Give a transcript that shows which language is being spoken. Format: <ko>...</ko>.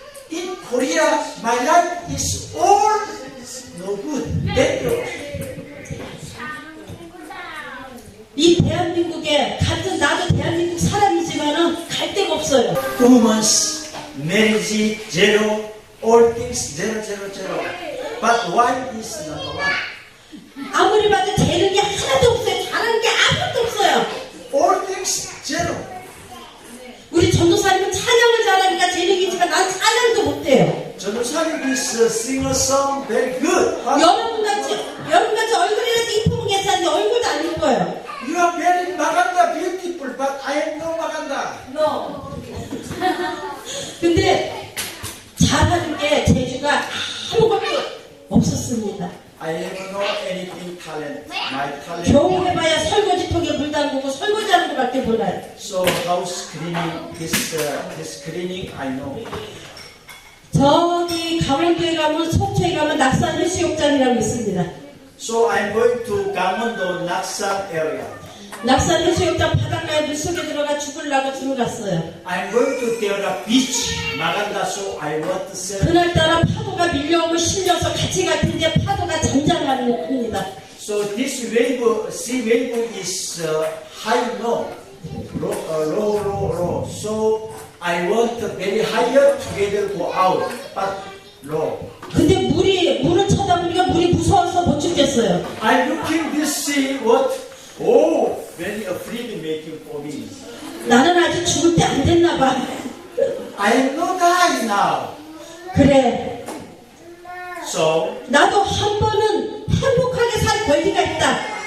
<en>In Korea, my life is all no good, dangerous.</en> <ko>이 대한민국에 같은 나도 대한민국 사람이지만은 갈 데가 없어요.</ko> <en>Women's marriage zero, all things zero. But why is number one?</en> <ko>아무리 봐도 재능이 하나도 없어요. 잘하는 게 아무것도 없어요.</ko> <en>All things zero.</en> <ko>우리 전도사님은 찬양을 잘하니까 재능이지만 난 찬양도 못해요.</ko> <en>전도사님 is sing a song very good. But</en> <ko>여러분같이 얼굴이라도 이쁘면 괜찮은데 얼굴도 안 이뻐요.</ko> <en>you are very maganda, beautiful, but I am no maganda.</en> <ko>근데 잘하는 게 재주가 아무것도 없었습니다.</ko> <en>I have no anything talent. My talent.</en> <ko>겨우 해봐야 설거지통에 물 담그고 설거지하는 것밖에 몰라요.</ko> <en>So house cleaning, this cleaning I know.</en> <ko>저기 강원도에 가면 속초에 가면 낙산 해수욕장이라고 있습니다.</ko> <en>So I'm going to Gangwon-do Naksan area.</en> <ko>낙산 해수욕장 바닷가에 물속에 들어가 죽으려고 들어갔어요.</ko> <en>I'm going to there a beach, Maganda. So I want to sell.</en> <ko>그날따라 파도가 밀려오면 실려서 같이 갈 텐데 파도가 잠잠하는 겁니다.</ko> <en>So this wave, sea wave is high, no, low. So I want very higher together go out, but low.</en> <ko>근데 물을 쳐다보니까 물이 무서워서 못 죽겠어요.</ko> <en>I'm looking this sea, what? Oh, very afraid making for me.</en> <ko>나는 아직 죽을 때 안 됐나 봐.</ko> <en>I am not die now.</en> <ko>그래,</ko> <en>So</en> <ko>나도 한 번은 행복하게 살 권리가 있다.</ko>